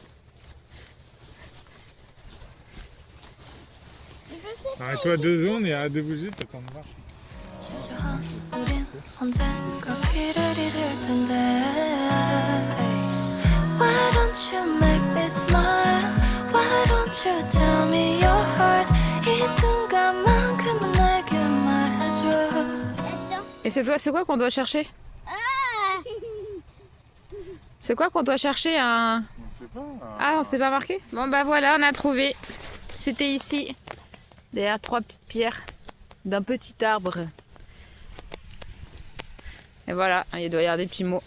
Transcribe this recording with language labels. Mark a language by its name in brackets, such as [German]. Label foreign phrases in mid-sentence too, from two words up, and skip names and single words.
[French] Arrête-toi 2 secondes et arrête de bouger, t'attends de voir. [Korean] 주저한 우린 언젠가 길을 잃을 텐데 [English] Why don't you make me smile Why don't you tell me your heart [Korean] 이 순간만큼은 내게 말해줘 [French] Et c'est quoi qu'on doit chercher? C'est quoi qu'on doit chercher un... On sait pas. Ah, on s'est pas marqué? Bon bah voilà, on a trouvé. C'était ici, derrière 3 petites pierres d'un petit arbre. Et voilà, il doit y avoir des petits mots.